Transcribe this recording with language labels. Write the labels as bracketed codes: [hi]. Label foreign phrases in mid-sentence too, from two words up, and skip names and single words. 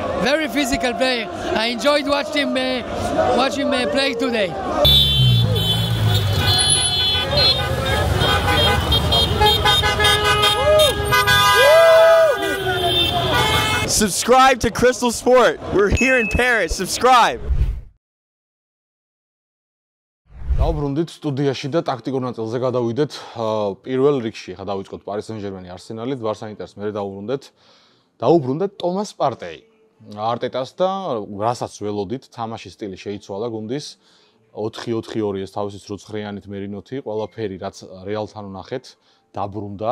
[en] I enjoyed watching him play today. Subscribe to Crystal Sport. We're here in Paris. Subscribe. [ka] დავბრუნდით სტუდიაში და ტაქტიკურ ნაწილზე გადავიდეთ. პირველ რიგში ხა დავიწყოთ Paris Saint-Germain Arsenal-ით, Barca Inter-ს მერე დაუბრუნდეთ Thomas Partey. Arteta-ს და რასაც ველოდით, თამაშის სტილი შეიცვალა გუნდის 4-4-2 ეს თავისი სრულცხრიანით მერინოთი, ყველაფერი რაც რეალთან ვნახეთ, დაბრუნდა.